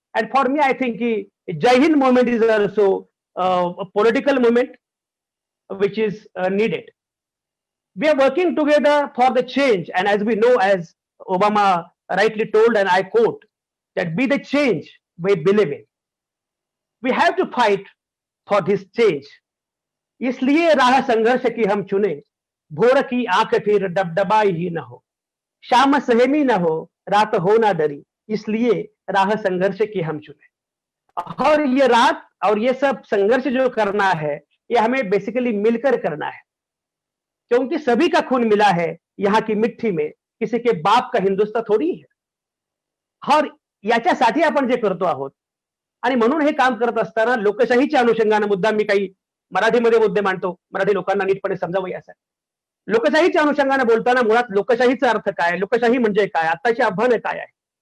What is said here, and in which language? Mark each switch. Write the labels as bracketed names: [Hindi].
[English] And for me, I think Jai Hind movement is also a political movement which is needed. We are working together for the change. And as we know, as Obama rightly told, and I quote, that be the change we believe in. We have to fight for this change. [Hindi] इसलिए राह संघर्ष की हम चुने, भोर की आंख फिर डबडबाई ही न हो, शाम सहमी न हो, रात हो ना डरी, इसलिए राह संघर्ष की हम चुने. और ये रात और ये सब संघर्ष जो करना है, ये हमें बेसिकली मिलकर करना है, क्योंकि सभी का खून मिला है यहाँ की मिट्टी में, किसी के बाप का हिंदुस्तान थोडी है. [Marathi] और याच्यासाठी आपण जे करतो आहोत, आणि म्हणून हे काम करत असताना लोकशाहीच्या अनुषंगाने मुद्दा मी काही मराठीमध्ये मुद्दे मांडतो, मराठी लोकांना नीटपणे समजावं यासाठी. लोकशाहीच्या अनुषंगाने बोलताना मुळात लोकशाहीचा अर्थ काय, लोकशाही म्हणजे काय, आत्ताची आव्हानं काय आहे.